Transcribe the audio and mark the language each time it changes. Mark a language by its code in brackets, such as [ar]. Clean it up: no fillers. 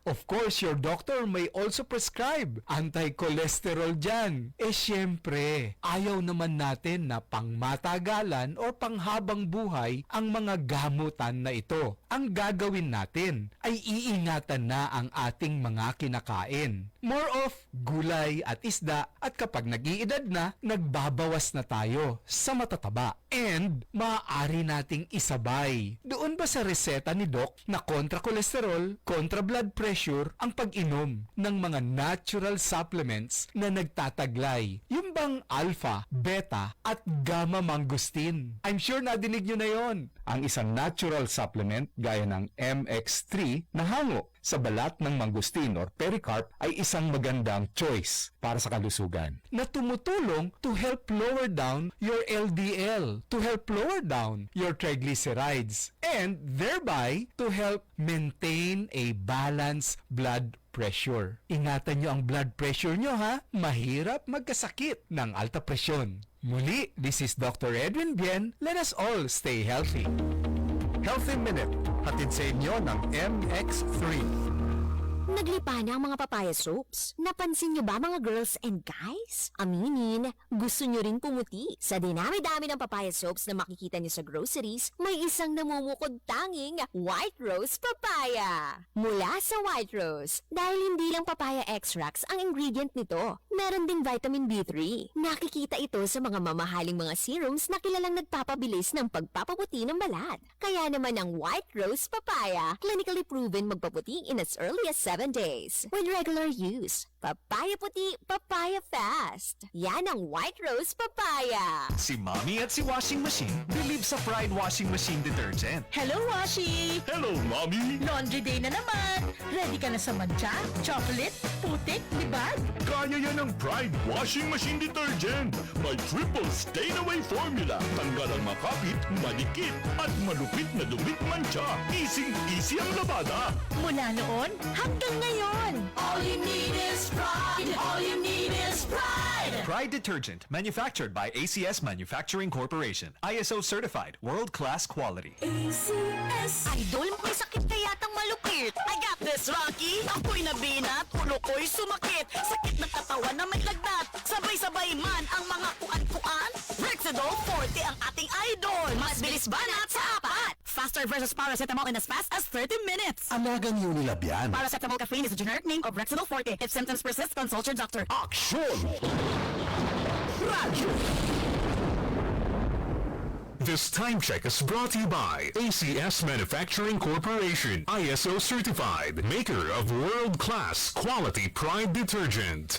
[en] Of course, your doctor may also prescribe anti-cholesterol dyan. [tl] Syempre, ayaw naman natin na pangmatagalan o panghabang buhay ang mga gamutan na ito. Ang gagawin natin ay iingatan na ang ating mga kinakain. More of gulay at isda, at kapag nag-iedad na, nagbabawas na tayo sa matataba. And maaari nating isabay. Doon ba sa reseta ni Doc na kontra kolesterol, kontra blood pressure ang pag-inom ng mga [en] natural supplements [tl] na nagtataglay? Yung bang alpha, beta at gamma mangosteen? [en] I'm sure [tl] nadinig nyo na yon. Ang isang natural supplement gaya ng MX3 na hango sa balat ng mangosteen [en] or pericarp [tl] ay isang magandang choice para sa kalusugan. Na tumutulong [en] to help lower down your LDL, to help lower down your triglycerides, and thereby to help maintain a balanced blood pressure. [tl] Ingatan nyo ang blood pressure nyo ha, mahirap magkasakit ng alta presyon. Muli, [en] this is Dr. Edwin Bien. Let us all stay healthy. [tl] Healthy Minute, hatid sa inyo ng MX3. Naglipa na ang mga papaya soaps. Napansin niyo ba mga [en] girls and guys? [tl] Aminin, gusto niyo rin pumuti. Sa dinami-dami ng papaya soaps na makikita niyo sa groceries, may isang namumukod tanging White Rose Papaya. Mula sa White Rose, dahil hindi lang papaya extracts ang ingredient nito, meron ding vitamin B3. Nakikita ito sa mga mamahaling mga serums na kilalang nagpapabilis ng pagpapaputi ng balat. Kaya naman ang White Rose Papaya, [en] clinically proven [tl] magpaputi [en] in as early as 7 days. With regular use, [tl] papaya puti, [en] papaya fast. [tl] Yan ang White Rose Papaya. Si Mommy at si Washing Machine [en] believe [tl] sa Pride Washing Machine Detergent. [en] Hello, Washi! Hello, Mommy! Laundry day [tl] na naman! Ready ka na sa mancha, chocolate, putik, libag? Kaya yan ang Pride Washing Machine Detergent. May [en] triple stain-away formula. [tl] Tanggal ang makapit, malikit, at malupit na dumit mancha. Easy-easy ang labada. Mula noon hanggang ngayon! [en] All you need is pride. All you need is pride. Pride Detergent, manufactured by ACS Manufacturing Corporation. ISO certified, world-class quality. ACS. [tl] Idol, may sakit ka yatang malupit. [en] I got this, Rocky. [tl] Ako'y nabinat, ulo ko'y sumakit. Sakit ng katawan na may lagnat. Sabay-sabay man ang mga kuan-kuan. Rexidol 40 ang ating idol. Mas bilis banat sa apat. [en] Faster versus paracetamol in as fast as 30 minutes. [tl] Alagang Unilab yan. [en] Paracetamol caffeine is the generic name of Rexidol 40. If symptoms persist, consult your doctor. Action! Radyo! This time check is brought to you by ACS Manufacturing Corporation, ISO certified, maker of world-class quality Pride detergent.